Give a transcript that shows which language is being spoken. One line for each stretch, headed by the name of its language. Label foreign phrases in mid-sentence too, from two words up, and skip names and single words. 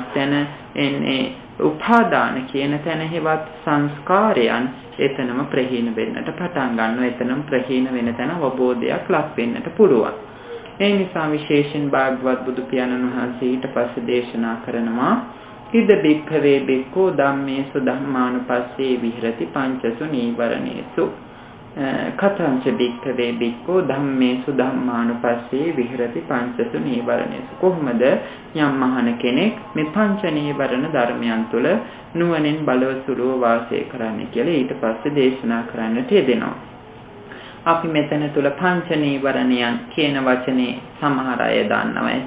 Sinhala: තැන එන්නේ උපාදාන කියන තැන හේවත් සංස්කාරයන් එතනම ප්‍රහීන වෙන්නට පටන් ගන්නවා. එතනම ප්‍රහීන වෙන තැන අවබෝධයක් ලක් වෙන්නට පුළුවන්. ඒ නිසා විශේෂයෙන් භාගවත් බුදු පියාණන් වහන්සේ ඊට පස්සේ දේශනා කරනවා
Pali: ඉද බික්ඛවේ බික්ඛෝ ධම්මේසු ධම්මානුපස්සේ විහෙරති පංචසු නීවරණේසු කතංච බික්ඛවේ බික්ඛෝ ධම්මේසු ධම්මානුපස්සේ විහෙරති පංචසු නීවරණේසු.
Sinhala: කොහොමද යම් මහණ කෙනෙක් මේ පංච නීවරණ ධර්මයන් තුළ නුවණින් බලවසුලුව වාසය කරන්නේ කියලා ඊට පස්සේ දේශනා කරන්නට යෙදෙනවා. අපි මෙතන තුල පංච නීවරණයන් කියන වචනේ සමහර අය දන්නවා ඇති.